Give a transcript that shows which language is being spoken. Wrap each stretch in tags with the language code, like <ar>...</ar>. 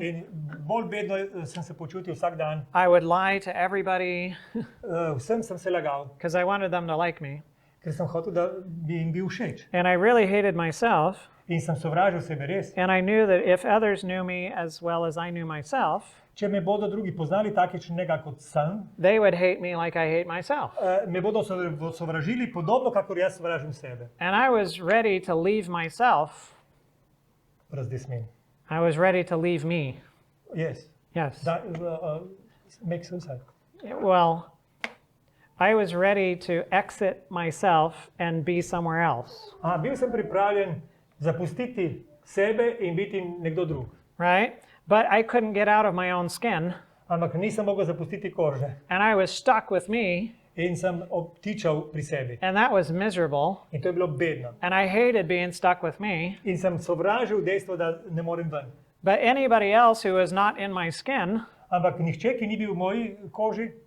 <sl>In bolj bedno sem se počutil vsak dan.</sl> <en>I would lie to everybody</en> <sl>Vsem sem se lagal,</sl> <en>because I wanted them to like me.</en> <sl>ker sem hotel, da bi jim bil všeč.</sl> <en>And I really hated myself.</en> <sl>In sem sovražil sebe res.</sl> <en>And I knew that if others knew me as well as I knew myself,</en> <sl>Če me bodo drugi poznali takšnega kot sem,</sl> <en>they would hate me like I hate myself.</en> <sl>me bodo sovražili podobno, kakor jaz sovražim sebe.</sl> <en>And I was ready to leave myself. Razdesmin. I was ready to leave me. Yes. Yes. Make suicide. Well, I was ready to exit myself and be somewhere else.</en> <sl>Bil sem pripravljen zapustiti sebe in biti nekdo drug.</sl> <en>Right? But I couldn't get out of my own skin.</en> <sl>Ampak nisem mogel zapustiti kože.</sl> <en>And I was stuck with me.</en> <sl>In sem obtičal pri sebi.</sl> <en>And that was miserable.</en> <sl>In to je bilo bedno.</sl> <en>And I hated being stuck with me.</en> <sl>In sem sovražil dejstvo, da ne morem ven.</sl> <en>But anybody else who was not in my skin,</en> <sl>Ampak nihče, ki ni bil v moji koži,</sl>